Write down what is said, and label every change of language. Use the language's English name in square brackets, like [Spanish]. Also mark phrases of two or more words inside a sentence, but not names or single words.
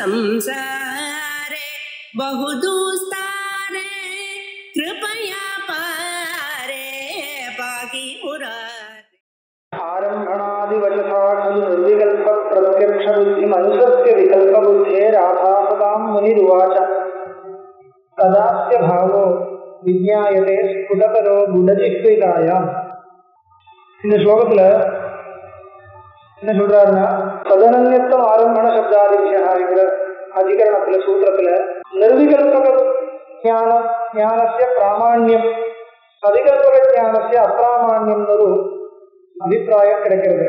[Sanskrit] संसारे बहुदुस्तारे कृपया पारे पाहि मुरारे। आरम्भणादिवचसा खलु निर्विकल्प प्रत्यक्ष बुद्धि मनुष्यस्य विकल्प बुद्धेराभासतां मुनिरुवाच तदास्य भावो विज्ञायते स्फुटतरो गुडजिह्विकायाम्। [Tamil] இந்த ஸ்லோகத்துல என்ன சொல்றாருன்னா, ததனன்யத்துவம் ஆரம்பண சப்தாதிபியங்கிற அதிகரணத்துல சூத்திரத்துல [Sanskrit] निर्विकल्पक ज्ञानस्य प्रामाण्यम् अतिकल्पक ज्ञानस्य अप्रामाण्यम् [Tamil] ஒரு அபிப்பிராயம் கிடைக்கிறது.